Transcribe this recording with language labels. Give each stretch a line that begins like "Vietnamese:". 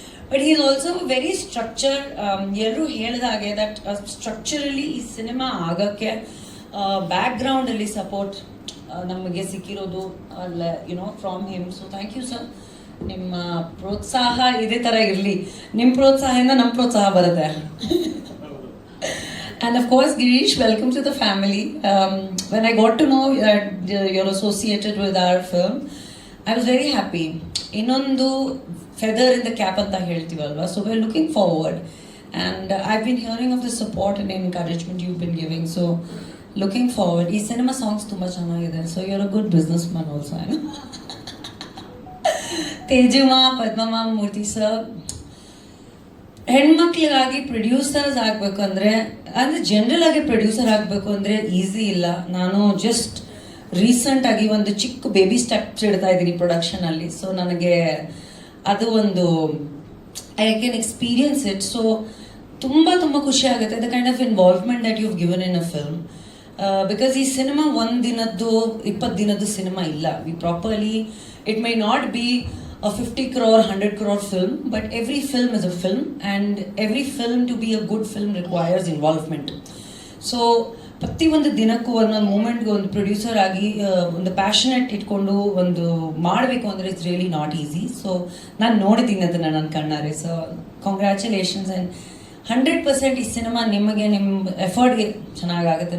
English: But he is also very structure.
Kannada: ಎಲ್ಲರೂ ಹೇಳಿದ ಹಾಗೆ ದಟ್ ಸ್ಟ್ರಕ್ಚರಲಿ ಈ ಸಿನಿಮಾ ಆಗೋಕ್ಕೆ ಬ್ಯಾಕ್ಗ್ರೌಂಡಲ್ಲಿ ಸಪೋರ್ಟ್ ನಮಗೆ ಸಿಕ್ಕಿರೋದು
English: From him. So thank you sir.
Kannada: ನಿಮ್ಮ ಪ್ರೋತ್ಸಾಹ ಇದೇ ಥರ ಇರಲಿ. ನಿಮ್ಮ ಪ್ರೋತ್ಸಾಹದಿಂದ ನಮ್ಮ ಪ್ರೋತ್ಸಾಹ ಬರುತ್ತೆ.
English: And of course, Girish, welcome to the family. When I got to know that you're associated with our film, I was very happy. Innondu feather in the cap
Kannada: anta heltivalva.
English: So we're looking forward. And I've been hearing of the support and encouragement you've been giving. So looking forward.
Kannada: Ee cinema songs too much channagide.
English: So you're a good businessman also, I know. Tejuma, Padmama, Murthy sir.
Kannada: ಹೆಣ್ಮಕ್ಳಿಗಾಗಿ producers ಆಗಬೇಕು ಅಂದರೆ general ಆಗಿ producer ಆಗಬೇಕು ಅಂದರೆ easy ಇಲ್ಲ. ನಾನು just ರೀಸೆಂಟಾಗಿ ಒಂದು ಚಿಕ್ಕ ಬೇಬಿ ಸ್ಟೆಪ್ಸ್ ಇಡ್ತಾ ಇದ್ದೀನಿ ಪ್ರೊಡಕ್ಷನಲ್ಲಿ. ಸೊ ನನಗೆ ಅದು ಒಂದು
English: I can experience it.
Kannada: So ತುಂಬ ತುಂಬ ಖುಷಿ ಆಗುತ್ತೆ
English: The kind of involvement that you've given in a film.
Kannada: Because ಈ ಸಿನಿಮಾ 1 ದಿನದ್ದು 20 ದಿನದ್ದು ಸಿನಿಮಾ ಇಲ್ಲ.
English: We properly it may not be a 50 crore, 100 crore film, but every film is a film, and every film to be a good film requires involvement.
Kannada: So ಪ್ರತಿ ಒಂದು ದಿನಕ್ಕೂ ಒಂದೊಂದು ಮೂಮೆಂಟ್ಗೆ ಒಂದು producer ಆಗಿ ಒಂದು ಪ್ಯಾಷನೆಟ್ ಇಟ್ಕೊಂಡು ಒಂದು ಮಾಡಬೇಕು ಅಂದರೆ
English: It's really not easy.
Kannada: So ನಾನು ನೋಡಿದ್ದೀನಿ ಅದನ್ನು ನನ್ನ ಕಣ್ಣಾರೆ. So congratulations. ಆ್ಯಂಡ್ 100% ಈ ಸಿನಿಮಾ ನಿಮಗೆ ನಿಮ್ಮ ಎಫರ್ಟ್ಗೆ ಚೆನ್ನಾಗಾಗುತ್ತೆ.